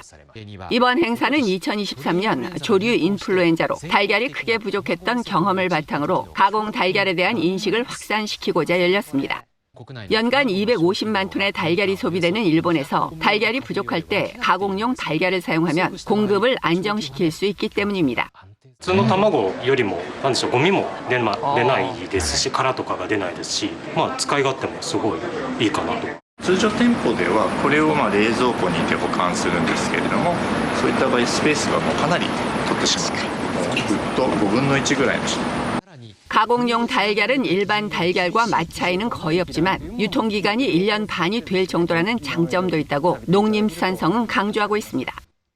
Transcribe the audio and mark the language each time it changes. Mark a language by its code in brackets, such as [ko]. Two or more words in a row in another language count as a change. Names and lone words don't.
[ko] 이번 행사는 2023년 조류 인플루엔자로 달걀이 크게 부족했던 경험을 바탕으로 가공 달걀에 대한 인식을 확산시키고자 열렸습니다. 연간 250만 톤의 달걀이 소비되는 일본에서 달걀이 부족할 때 가공용 달걀을 사용하면 공급을 안정시킬 수 있기 때문입니다. [ja] 普通の卵よりもなんでしょう、ゴミも出ないですし、殻とかが出ないですし、使い勝手もすごいいいかなと。通常店舗ではこれを冷蔵庫にて保管するんですけれども、そういった場合スペースがもうかなり取ってしまう。ぐっと5分の1ぐらいの。 [ko] 가공용 달걀은 일반 달걀과 맛 차이는 거의 없지만 유통기간이 1년 반이 될 정도라는 장점도 있다고 농림수산성은 강조하고 있습니다.